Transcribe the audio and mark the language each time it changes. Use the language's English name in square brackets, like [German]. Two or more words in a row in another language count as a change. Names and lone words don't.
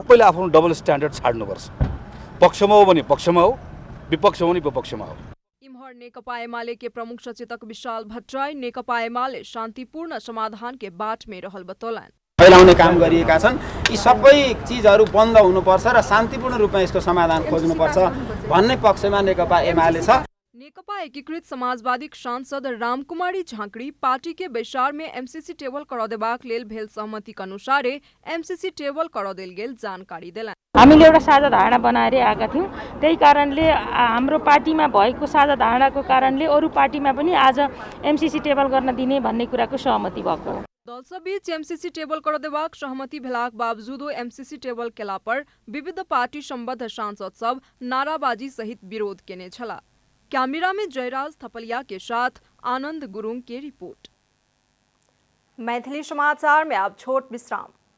[Nepali] पहिले आफ्नो [English] double standard [Nepali] छाड्नुपर्छ। पक्षमा हो भने पक्षमा हो, विपक्ष हो भने विपक्षमा हो। [Maithili] इम्हर नेकपा एमाले के प्रमुख सचेतक विशाल भट्टराई नेकपा एमाले शान्तिपूर्ण समाधान के बाट में रहल बतौलन। [Nepali] फैलाउने काम गरिएका छन्, यी सबै चीजहरू बन्द हुनुपर्छ र शान्तिपूर्ण रूपमा यसको समाधान खोज्नुपर्छ भन्ने पक्षमा नेकपा एमाले छ। [Maithili] नेकपा एकीकृत समाजवादी सांसद रामकुमारी झाँक्री पार्टी के बैसार में एमसीसी टेबल कर देबाक लेल भेल सहमति अनुसार एमसीसी टेबल कर देल गेल जानकारी देलन। [Nepali] हामीले एउटा साझा धारणा बनाएर आएका थियौं, त्यही कारणले हाम्रो पार्टीमा भएको साझा धारणाको कारणले अरू पार्टीमा पनि आज एमसीसी टेबल गर्न दिने भन्ने कुराको सहमति भएको हो। [Maithili] दल बीच एमसीसी टेबल कर देबाक सहमति भेलाक बावजूदो एमसीसी टेबल केला पर विविध पार्टी सम्बद्ध सांसद सब नाराबाजी सहित विरोध केने छला। कैमरा में जयराज थपलिया के साथ आनंद गुरुङ की रिपोर्ट। मैथिली समाचार में अब छोट विश्राम।